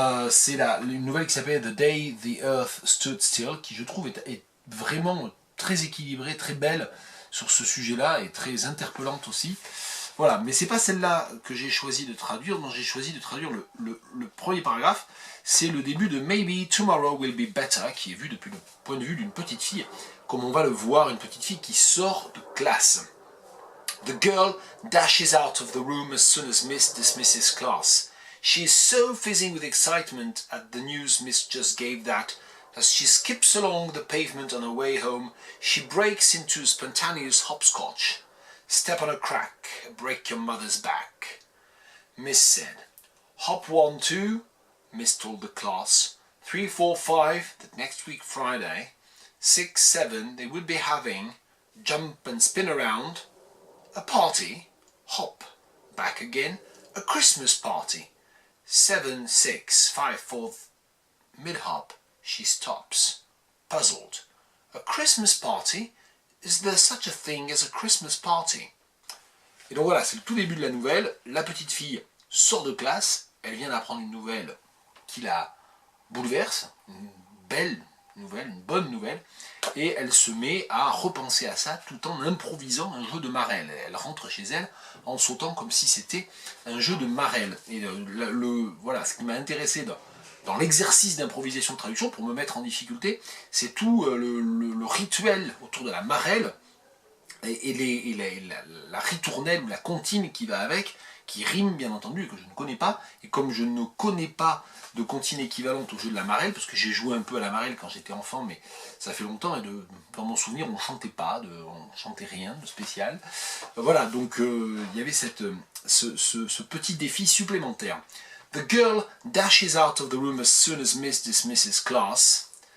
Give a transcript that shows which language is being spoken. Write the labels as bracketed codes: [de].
[fr] C'est une nouvelle qui s'appelle The Day the Earth Stood Still, qui je trouve est vraiment très équilibrée, très belle sur ce sujet-là, et très interpellante aussi. Voilà, mais c'est pas celle-là que j'ai choisi de traduire, non, j'ai choisi de traduire le premier paragraphe. C'est le début de Maybe Tomorrow Will Be Better, qui est vu depuis le point de vue d'une petite fille, comme on va le voir, une petite fille qui sort de classe. [en] The girl dashes out of the room as soon as Miss dismisses class. She is so fizzing with excitement at the news Miss just gave that, as she skips along the pavement on her way home, she breaks into spontaneous hopscotch. Step on a crack, break your mother's back. Miss said, hop 1, 2, Miss told the class. 3, 4, 5, that next week Friday. 6, 7, they would be having, jump and spin around, a party, hop, back again, a Christmas party. 7, 6, 5, 4, mid-hop, she stops, puzzled. A Christmas party? Is there such a thing as a Christmas party? [fr] Et donc voilà, c'est le tout début de la nouvelle. La petite fille sort de classe, elle vient d'apprendre une nouvelle qui la bouleverse, une belle nouvelle, une bonne nouvelle, et elle se met à repenser à ça tout en improvisant un jeu de marelle. Elle rentre chez elle en sautant comme si c'était un jeu de marelle. Et voilà, ce qui m'a intéressé dans l'exercice d'improvisation de traduction, pour me mettre en difficulté, c'est tout le rituel autour de la marelle et la ritournelle ou la comptine qui va avec, qui rime bien entendu et que je ne connais pas. Et comme je ne connais pas de comptine équivalente au jeu de la marelle, parce que j'ai joué un peu à la marelle quand j'étais enfant, mais ça fait longtemps, et dans mon souvenir on chantait pas, on chantait rien de spécial. Voilà, donc il y avait ce petit défi supplémentaire. [en] The girl dashes out of the room as soon as Miss dismisses class.